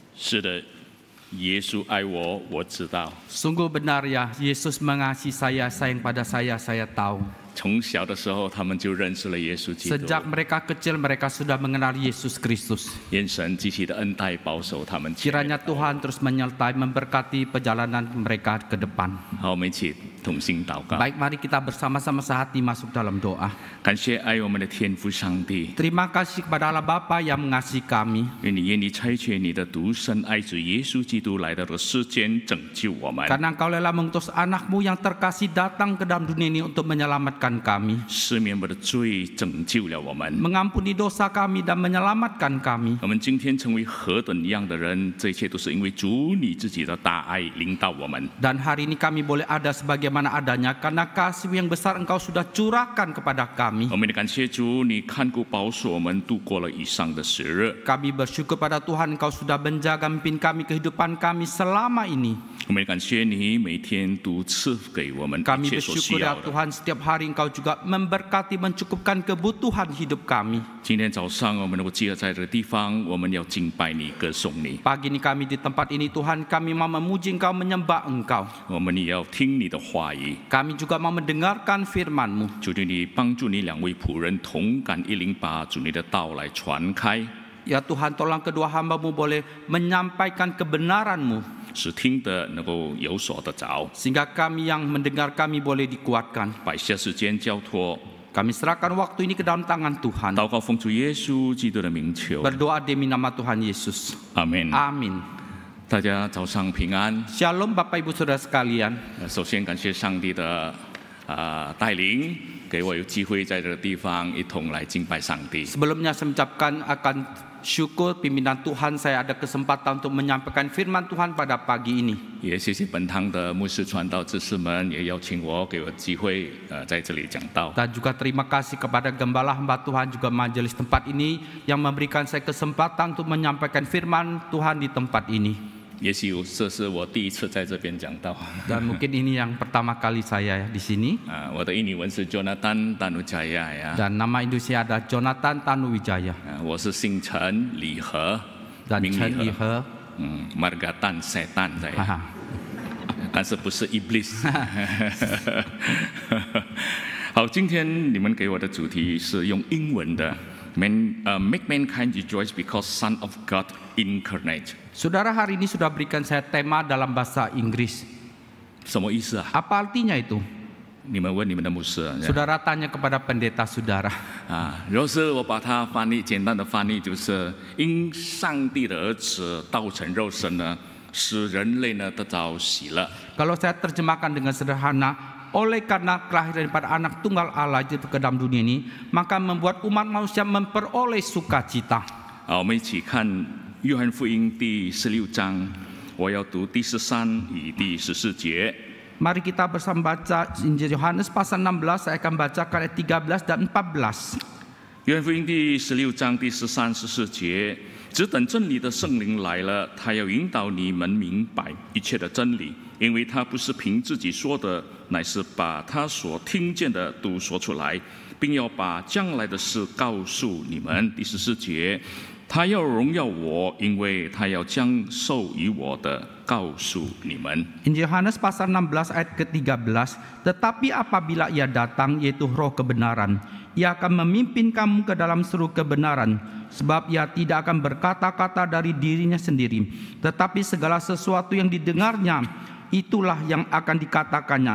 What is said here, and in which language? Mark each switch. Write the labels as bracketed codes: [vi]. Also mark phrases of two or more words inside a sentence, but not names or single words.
[zh] 是的，耶稣爱我，我知道。 [id] Sungguh benar ya, Yesus mengasihi saya, sayang pada saya tahu. [zh] 从小的时候，他们就认识了耶稣基督。 [id] Sejak mereka kecil, mereka sudah mengenal Yesus Kristus. [zh] 愿神极其的恩待保守他们。 [id] Kiranya Tuhan terus menyertai, memberkati perjalanan mereka ke depan. [zh] 好，我们一起同心祷告。 [id] Baik, mari kita bersama-sama sehati masuk dalam doa. [zh] 感谢爱我们的天父上帝， [id] Terima kasih kepada Allah Bapa yang mengasihi kami. [zh] 愿你差遣你的独生爱子耶稣基督来到这个世间拯救我们， [id] Karena Engkau rela mengutus anakmu yang terkasih datang ke dalam dunia ini untuk menyelamatkan kami, [zh] 赦免我们的罪，拯救了我们。 [id] mengampuni dosa kami dan menyelamatkan kami. [zh] 我们今天成为何等样的人，这一切都是因为主你自己的大爱领导我们。 [id] Dan hari ini kami boleh ada sebagaimana adanya karena kasih yang besar Engkau sudah curahkan kepada kami. [zh] 我们也感谢主，你看顾保守我们度过了以上的时日。 [id] Kami bersyukur pada Tuhan Engkau sudah menjaga memimpin kami kehidupan kami selama ini. [zh] 我们也感谢你每天都赐给我们 [id] Kami [zh] 一切所需 [id] bersyukur [zh] 要 [id] ya [zh] 的。 [id] Tuhan, setiap hari Engkau juga memberkati, mencukupkan kebutuhan hidup kami. [zh] 今天早上我们能够集合在这个地方，我们要敬拜你，歌颂你。 [id] Pagi ini kami di tempat ini Tuhan, kami mau memuji Engkau, menyembah Engkau. [zh] 我们也要听你的话语。 [id] Kami juga mau mendengarkan firman-Mu. [zh] 求你帮助你两位仆人同感一灵，把主你的道来传开， [id] Ya Tuhan, tolong kedua hamba-Mu boleh menyampaikan kebenaran-Mu, [zh] 使听的能够有所得着。 [id] sehingga kami yang mendengar kami boleh dikuatkan. [zh] 把一些时间交托， [id] Kami serahkan waktu ini ke dalam tangan Tuhan. [zh] 祷告奉主耶稣基督的名求， [id] Berdoa demi nama Tuhan Yesus. [zh] 阿门。 [id] Amin. [zh] 大家早上平安。 [id] Shalom Bapak Ibu Saudara sekalian. [zh] 首先感谢上帝的带领，给我有机会在这个地方一同来敬拜上帝。 [id] Sebelumnya saya mengucapkan akan syukur pimpinan Tuhan, saya ada kesempatan untuk menyampaikan firman Tuhan pada pagi ini. [zh] 也谢谢本堂的牧师传道执事们，也邀请我，给我机会在这里讲道。 [id] Dan juga terima kasih kepada gembala hamba Tuhan juga majelis tempat ini yang memberikan saya kesempatan untuk menyampaikan firman Tuhan di tempat ini. [zh] 也许这是我第一次在这边讲道。 [id] Dan mungkin ini yang pertama kali saya di sini. [zh] 我的印尼文是 Jonathan Tanujaya 呀。 [id] Dan nama Indonesia ada Jonathan Tanuwijaya. [zh] 我是姓陈李和， [id] Dan [zh] 名 Chen 李 Li 和， He. [id] Margatan Setan 在， Haha. [zh] 但是不是 Iblis。好，今天你们给我的主题是用英文的。 [en] Make mankind rejoice because Son of God incarnate。 [id] Saudara, hari ini sudah berikan saya tema dalam bahasa Inggris. [zh] 什么意思啊？ [id] Apa artinya itu? [zh] 你们问你们的牧师。 [id] Saudara tanya kepada pendeta saudara. [zh] 如果是我把它翻译，简单的翻译就是因上帝的儿子道成肉身呢，使人类呢得着喜乐。 [id] Kalau saya terjemahkan dengan sederhana, oleh karena kelahiran daripada anak tunggal Allah itu ke dalam dunia ini, maka membuat umat manusia memperoleh sukacita. [zh] 我们一起看约翰福音第16章，我要读第13与第14节。 [id] Mari kita bersama baca Injil Yohanes pasal 16, saya akan bacakan ayat 13 dan 14. [zh] 约翰福音第16章第13、14节，只等真理的圣灵来了，他要引导你们明白一切的真理，因为他不是凭自己说的，乃是把他所听见的都说出来，并要把将来的事告诉你们。第14节，他要荣耀我，因为他要将受于我的告诉你们。 [id] Injil Yohanes pasal 16 ayat ke-13. Tetapi apabila ia datang, yaitu roh kebenaran, ia akan memimpin kamu ke dalam seluruh kebenaran. Sebab ia tidak akan berkata-kata dari dirinya sendiri, tetapi segala sesuatu yang didengarnya, itulah yang akan dikatakannya.